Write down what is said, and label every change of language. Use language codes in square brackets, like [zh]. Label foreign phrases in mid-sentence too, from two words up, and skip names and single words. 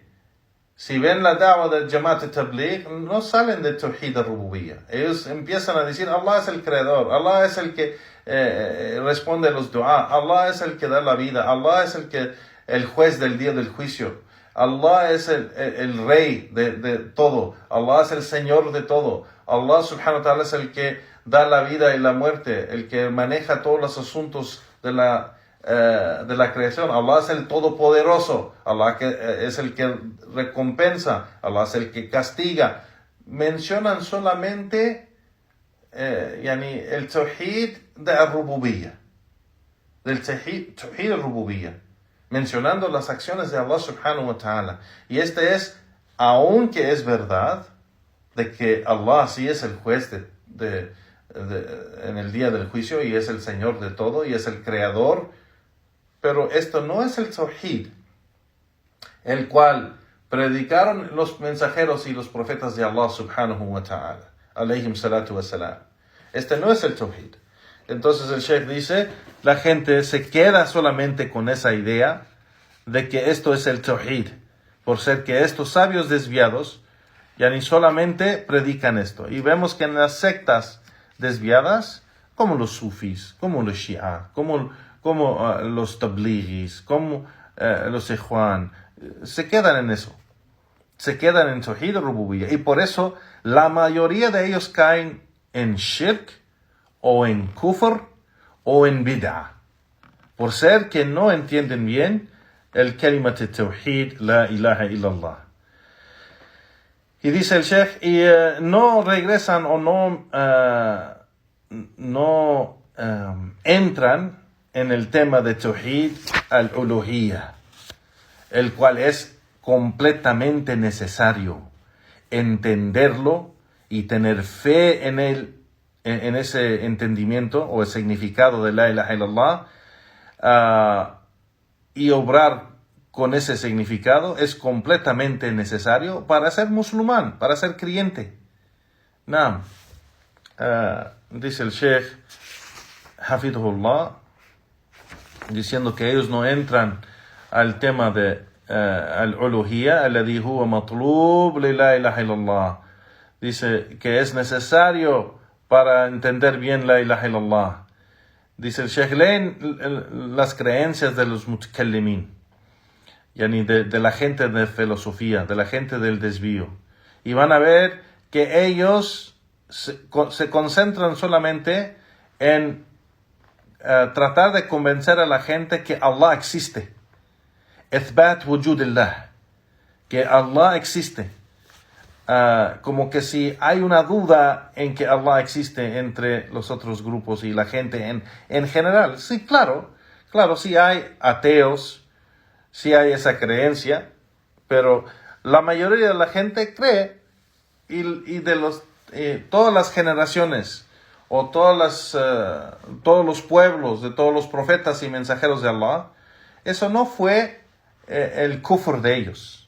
[es] Si ven la da'wa de Jamaat al-Tabligh, no salen de [ar] توحيد الربوبية. [es] Ellos empiezan a decir, Allah es el creador, Allah es el que responde a los du'a, Allah es el que da la vida, Allah es el juez del día del juicio, Allah es el rey de todo, Allah es el Señor de todo, Allah [ar] سبحانه وتعالى [es] es el que da la vida y la muerte, el que maneja todos los asuntos de la creación. Allah es el Todopoderoso, Allah es el que recompensa, Allah es el que castiga. Mencionan solamente el Tawhid de Ar-Rububiyya, del [ar] توحيد الربوبية, [es] mencionando las acciones de Allah [ar] سبحانه وتعالى. [es] Y este es, aunque es verdad de que Allah sí es el juez en el día del juicio, y es el Señor de todo, y es el creador, pero esto no es el Tawhid, el cual predicaron los mensajeros y los profetas de Allah [ar] سبحانه وتعالى عليهم الصلاة والسلام. [es] Este no es el Tawhid. Entonces el Sheikh dice, la gente se queda solamente con esa idea de que esto es el Tawhid, por ser que estos sabios desviados ya ni solamente predican esto. Y vemos que en las sectas desviadas, como los sufis, como los shia, como los tablighis, como los ikhwan, se quedan en eso. Se quedan en [ar] توحيد الربوبية. [es] Y por eso la mayoría de ellos caen en shirk, o en kufr, o en bid'ah, por ser que no entienden bien el [ar] كلمة التوحيد لا إله إلا الله. [es] Y dice el Sheikh, y no regresan o no entran en el tema de [ar] توحيد الألوهية, [es] el cual es completamente necesario entenderlo y tener fe en él, en ese entendimiento o el significado de [ar] لا إله إلا الله, [es] y obrar con ese significado es completamente necesario para ser musulmán, para ser creyente. Dice el Sheikh Hafidhullah, diciendo que ellos no entran al tema de [ar] الألوهية الذي هو مطلوب لـ لا إله إلا الله. [es] Dice que es necesario para entender bien [ar] لا إله إلا الله. [es] Dice el Sheikh, leen las creencias de los mutakallimin, de la gente de filosofía, de la gente del desvío, y van a ver que ellos se concentran solamente en tratar de convencer a la gente que Allah existe. [ar] إثبات وجود الله, [es] que Allah existe. Como que si hay una duda en que Allah existe entre los otros grupos y la gente en general. Sí, claro, sí hay ateos, sí hay esa creencia, pero la mayoría de la gente cree, y de todas las generaciones o todos los pueblos de todos los profetas y mensajeros de Allah, eso no fue el kufr de ellos.